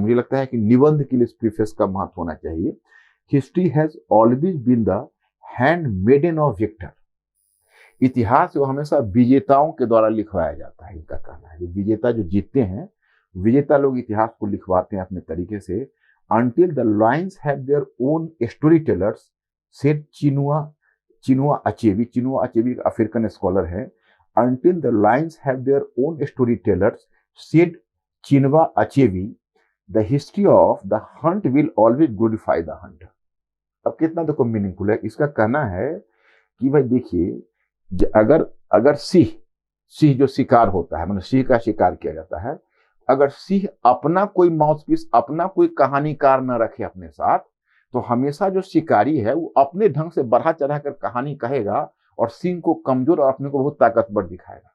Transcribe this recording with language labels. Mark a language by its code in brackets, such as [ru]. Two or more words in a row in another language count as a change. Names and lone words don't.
[hi] मुझे लगता है कि निबंध के लिए इस प्रीफेस का महत्व होना चाहिए। [en] History has always been the hand maiden of victor. [hi] इतिहास वो हमेशा विजेताओं के द्वारा लिखवाया जाता है, इनका कहना है। विजेता जो जीतते हैं, विजेता लोग इतिहास को लिखवाते हैं अपने तरीके से। [en] Until the lions have their own storytellers, said चिनुआ अचेबी। [hi] चिनुआ अचेबी एक अफ्रीकन स्कॉलर है। [en] Until the lions have their own storytellers, said चिनुआ अचेबी, the history of the hunt will always glorify the hunter। [hi] अब कितना देखो मीनिंगफुल है। इसका कहना है कि भाई देखिए, अगर सिंह जो शिकार होता है, मतलब सिंह का शिकार किया जाता है, अगर सिंह अपना कोई माउथपीस, अपना कोई कहानीकार न रखे अपने साथ, तो हमेशा जो शिकारी है वो अपने ढंग से बढ़ा चढ़ा कर कहानी कहेगा और सिंह को कमजोर और अपने को बहुत ताकतवर दिखाएगा।